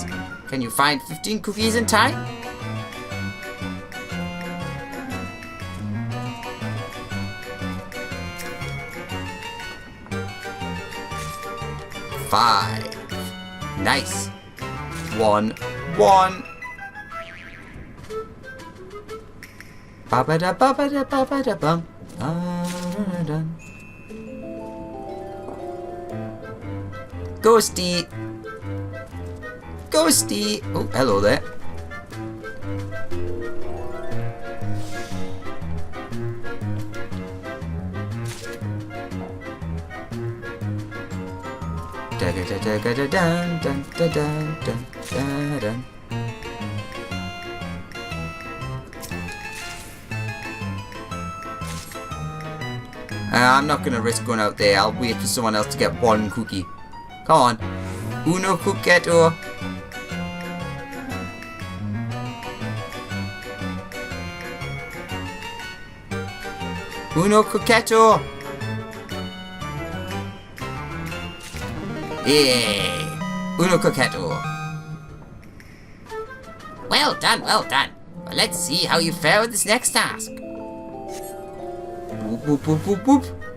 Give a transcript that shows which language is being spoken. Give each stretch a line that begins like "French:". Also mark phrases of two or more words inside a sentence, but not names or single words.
English: Can you find 15 cookies in time? Five. Nice. 1. 1. Ba ba da ba ba da ba ba da bum. Ghosty. Ghosty. Oh, hello there. Da da da da da da da da da da da. I'm not gonna risk going out there. I'll wait for someone else to get 1 cookie. Come on.
Italian: Uno cucchetto. Uno cucchetto.
English: Yeah.
Italian: Uno cucchetto.
English: Well done, well done. Well, let's see how you fare with this next task. Boop, boop, boop, boop, boop.